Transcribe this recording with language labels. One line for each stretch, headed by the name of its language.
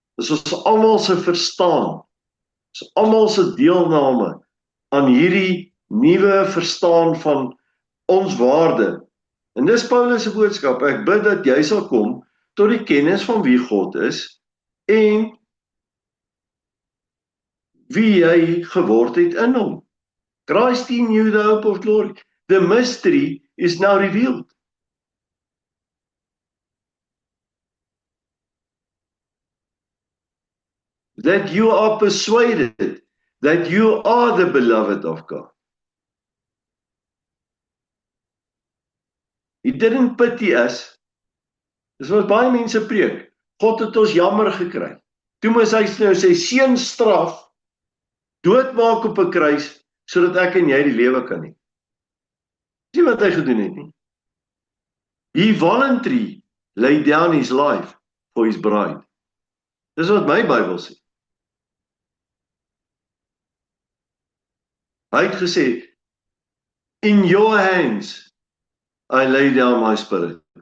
Afrikaans: Dis ons almal se verstaan, dis almal se deelname aan hierdie nuwe verstaan van ons waarde. En dis Paulus se boodskap, ek bid dat jy sal kom tot die kennis van wie God is en wie hy geword het in hom.
English: Christ in you, the hope of glory. The mystery is now revealed. That you are persuaded that you are the beloved of God. He didn't pity us.
Afrikaans: Dis wat baie mense preek. God het ons jammer gekry. Toe moes hy nou sy seun straf, doodmaak op 'n kruis, sodat ek en jy die lewe kan hê. Sien wat hy gedoen het nie?
English: He voluntarily laid down his life for his bride.
Afrikaans: Dis wat my Bybel sê. Hy het gesê,
English: in your hands I lay down my spirit.